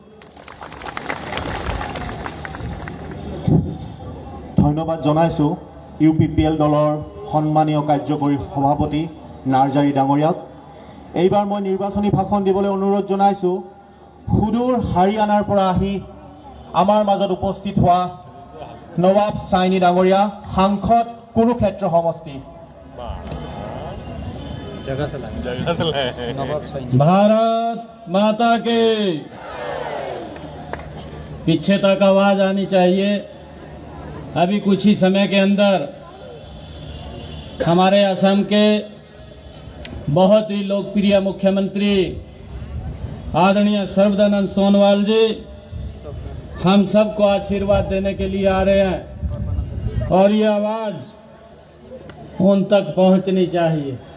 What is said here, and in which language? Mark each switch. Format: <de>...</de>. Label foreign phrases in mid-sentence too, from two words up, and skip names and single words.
<as>ধন্যবাদ জনাইছোঁ UPPL দলৰ সন্মানীয় কাৰ্যকৰী সভাপতি নাৰ্জাৰী ডাঙৰীয়াক। এইবাৰ মই নিৰ্বাচনী ভাষণ দিবলৈ অনুৰোধ জনাইছোঁ সুদূৰ হাৰিয়ানাৰ পৰা আহি আমাৰ মাজত উপস্থিত হোৱা নৱাব চাইনী ডাঙৰীয়া, সাংসদ কুৰুক্ষেত্ৰ সমষ্টি।</as> <hi>भारत माता के पीछे तक आवाज आनी चाहिए। अभी कुछ ही समय के अंदर हमारे असम के बहुत ही लोकप्रिय मुख्यमंत्री आदरणीय सर्बानंद सोनोवाल जी हम सबको आशीर्वाद देने के लिए आ रहे हैं और ये आवाज उन तक पहुंचनी चाहिए।</hi>